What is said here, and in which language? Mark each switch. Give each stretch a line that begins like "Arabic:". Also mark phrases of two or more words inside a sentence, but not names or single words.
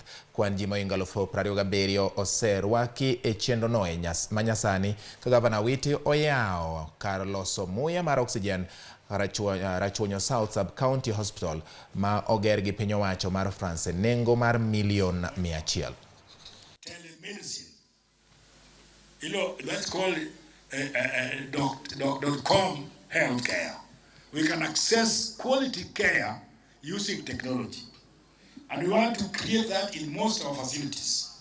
Luo (Kenya and Tanzania): Kwan ji moingo 27,000 oserwaki e chenro no manyasani ka Gavana Awiti oyao kar loso muya mar oxygen rachuonyo South Sub County Hospital ma oger gi piny owacho mar France nengo mar milion 100.
English: Telemedicine. Let's call it .com healthcare. We can access quality care using technology. And we want to create that in most of our facilities.